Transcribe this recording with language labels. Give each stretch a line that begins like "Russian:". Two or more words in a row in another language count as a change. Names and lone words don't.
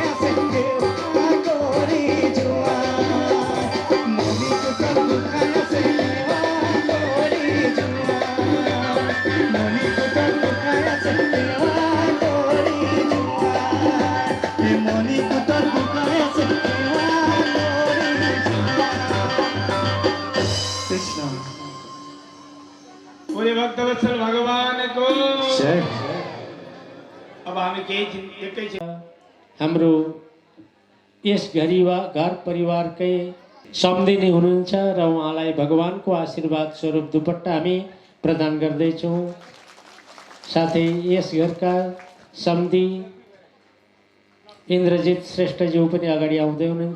Assamese: আছে সেৱা কৰি যোৱা মণিকূটৰ গোসাঁই আছে সেৱা কৰি যোৱা মণিকূটৰ গোসাঁই আছে সেৱা কৰি যোৱা এই মণিকূটৰ গোসাঁই আছে সেৱা কৰি যোৱা কৃষ্ণ
Hindi: पूरे भक्तवत्सल भगवान को जय
Nepali: अब हामी केही एकैछिन हाम्रो यस घर परिवारकै सम्धिनी हुनुहुन्छ र उहाँलाई भगवानको आशीर्वाद स्वरूप दुपट्टा हामी प्रदान गर्दैछौँ। साथै यस घरका सम्धि इन्द्रजित श्रेष्ठज्यू पनि अगाडि आउँदै हुनुहुन्छ।